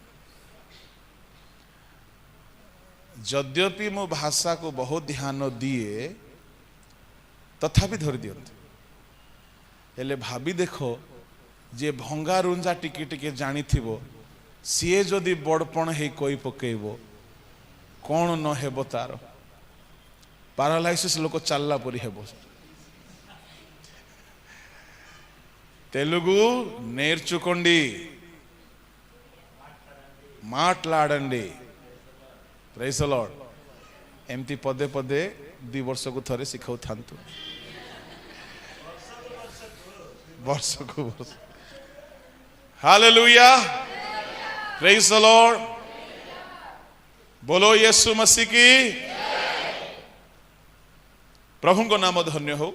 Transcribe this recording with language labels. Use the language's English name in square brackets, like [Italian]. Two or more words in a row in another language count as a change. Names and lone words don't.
[Odia] ଯଦ୍ୟପି ମୁଁ ଭାଷାକୁ ବହୁତ ଧ୍ୟାନ ଦିଏ, ତଥାପି ଧରି ଦିଅନ୍ତି. ହେଲେ ଭାବି ଦେଖ, ଯେ ଭଙ୍ଗାରୁଞ୍ଜା ଟିକେ ଟିକେ ଜାଣିଥିବ, ସିଏ ଯଦି ବଡ଼ପଣ ହେଇ କହି ପକେଇବ, କ'ଣ ନ ହେବ ତାର? ପାରାଲାଇସିସ୍ ଲୋକ ଚାଲିଲା ପରି ହେବ. [Telugu] తెలుగు నేర్చుకోండి, మాట్లాడండి. [English] Praise the Lord. [Odia] ଏମିତି ପଦେ ପଦେ 2 ବର୍ଷକୁ ଥରେ ଶିଖାଉଥାନ୍ତୁ, ବର୍ଷକୁ ବର୍ଷ. [English] Hallelujah, praise the Lord. [Hindi] बोलो यीशु मसीह की. [Odia] ପ୍ରଭୁଙ୍କ ନାମ ଧନ୍ୟ ହଉ.